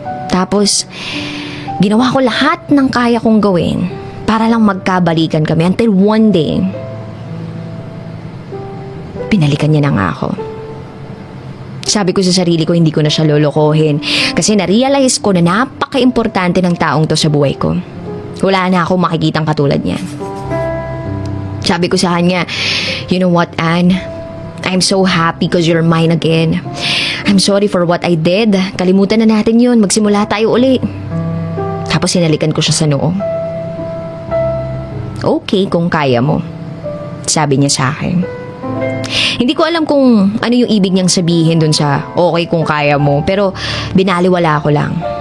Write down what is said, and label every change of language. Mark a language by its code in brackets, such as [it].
[tl] Tapos, ginawa ko lahat ng kaya kong gawin para lang magkabalikan kami [en] until one day, [tl] pinalikan niya na nga ako. Sabi ko sa sarili ko, hindi ko na siya lolokohin kasi na-realize ko na napaka-importante ng taong to sa buhay ko. Wala na akong makikitang katulad niya. Sabi ko sa kanya, [en] you know what, [tl] Ann? [en] I'm so happy because you're mine again. I'm sorry for what I did. [tl] Kalimutan na natin yun. Magsimula tayo uli. Tapos sinalikan ko siya sa noo. Okay kung kaya mo, sabi niya sa akin. Hindi ko alam kung ano yung ibig niyang sabihin dun sa okay kung kaya mo, pero binaliwala ko lang.